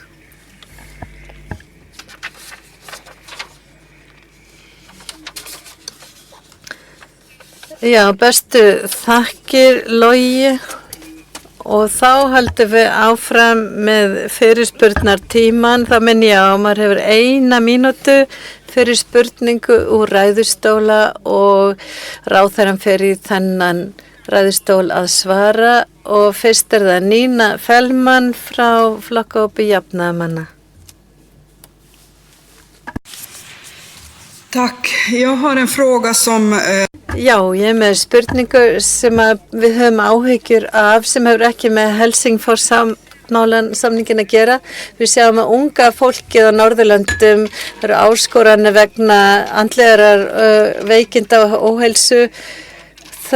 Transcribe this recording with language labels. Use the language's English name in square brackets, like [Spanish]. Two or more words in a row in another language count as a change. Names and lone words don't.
[Icelandic] Já, bestu þakkir Logi og þá haldum við áfram með fyrirspurnartíman. Það minn ég á, maður hefur 1 mínútu fyrir spurningu úr ræðustóla og ráðherrann fer í þennan ræðustól að svara [Swedish] och först är Nina Fällman [Icelandic] frá Flokkhópi jafnaðarmanna. [Swedish] Tack. Jag har en fråga som... [Icelandic] Já, ég er með spurningu sem við höfum áhyggjur af sem hefur ekki með Helsingforssamningin að gera. Við sjáum að unga fólkið á Norðurlöndum eru áskoranir vegna andlegar veikinda og óheilsu.